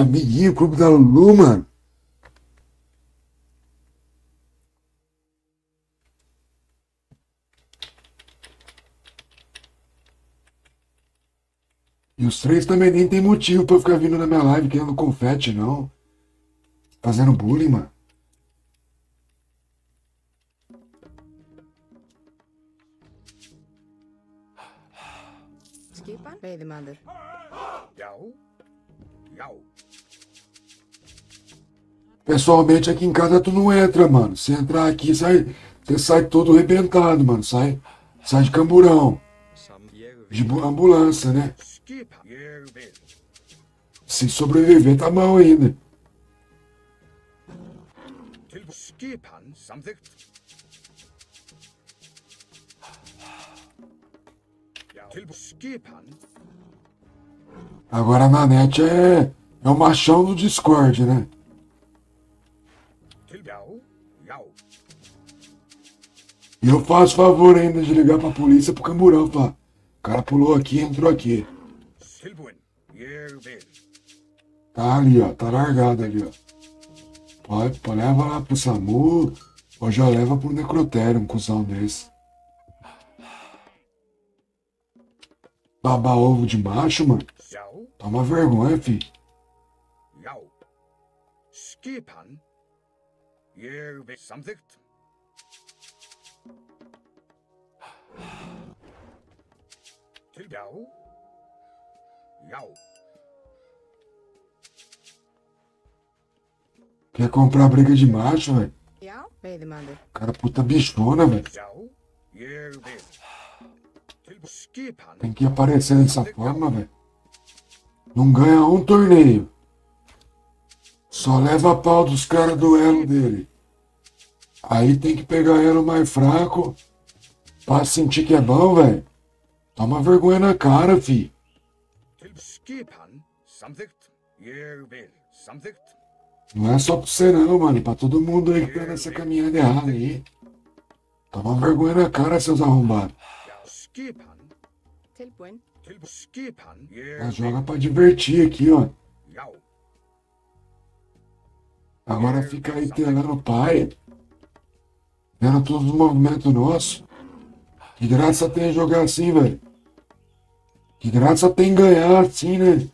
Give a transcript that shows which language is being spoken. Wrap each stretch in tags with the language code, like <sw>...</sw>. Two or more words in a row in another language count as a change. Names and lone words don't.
<pt>Amiguinho, clube da Lulu, mano? E os 3 também nem tem motivo pra ficar vindo na minha live querendo confete, não. Fazendo bullying, mano.</pt> <is>Skipan, veiðimaður. Já. Já.</is> <pt>Pessoalmente, aqui em casa tu não entra, mano. Se entrar aqui, você sai todo arrebentado, mano. Sai de camburão. De ambulância, né?</pt> <is>Skipan. Ég vil.</is> <pt>Se sobreviver, tá mal ainda.</pt> <is>Skipan samþykkt. Já. Skipan.</is> <pt>Agora na net é o machão do Discord, né?</pt> <is>Já. Já.</is> <pt>E eu faço favor ainda de ligar pra polícia pro camburão, falar. O cara pulou aqui, entrou aqui.</pt> <is>Tilbúin. Ég vil.</is> <pt>Tá ali, ó. Tá largado ali, ó. Pode leva lá pro SAMU ou já leva pro necrotério, um cuzão desse. Babar ovo de macho, mano.</pt> <is>Já.</is> <pt>Toma vergonha, fi.</pt> <is>Já. Skipan. Ég vil samþykkt. Já. Já.</is> <pt>Quer comprar briga de macho, velho?</pt> <is>Já, veiðimaður.</is> <pt>Cara, puta bichona, velho.</pt> <is>Já. Ég vil. Skipan.</is> <pt>Tem que aparecer dessa forma, velho. Não ganha um torneio. Só leva a pau dos caras do elo dele. Aí tem que pegar elo mais fraco pra sentir que é bom, velho. Toma vergonha na cara, fi.</pt> <is>Skipan samþykkt. Ég vil samþykkt.</is> <pt>Não é só pra você não, mano. Pra todo mundo aí que tá nessa caminhada errada aí. Toma vergonha na cara, seus arrombados.</pt> <is>Skipan. Tilbúin. Skipan.</is> <pt>Ela joga pra divertir aqui, ó.</pt> <is>Já.</is> <pt>Agora fica aí telando o pai. Vendo todos os movimentos nossos. Que graça tem jogar assim, velho. Que graça tem ganhar assim, né?</pt>